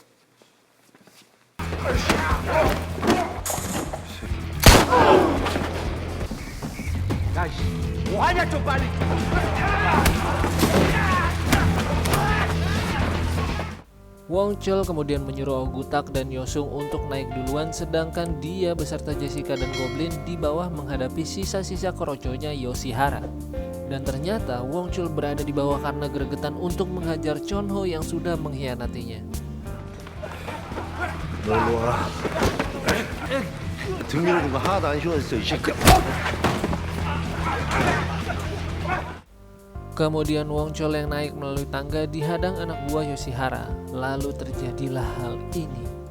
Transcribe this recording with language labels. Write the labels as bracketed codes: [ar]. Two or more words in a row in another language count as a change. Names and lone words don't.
[id] Wong Chul kemudian menyuruh Oh Gutak dan Yosung untuk naik duluan sedangkan dia beserta Jessica dan Goblin di bawah menghadapi sisa-sisa keroconya Yoshihara. Dan ternyata Wong Chul berada di bawah karena gregetan untuk menghajar Chonho yang sudah mengkhianatinya. [ko] 너 일로 와. 등 밀어준 거 하나도 안 쉬웠어, 이 새끼. [id] Kemudian Wong Chul yang naik melalui tangga dihadang anak buah Yoshihara. Lalu terjadilah hal ini.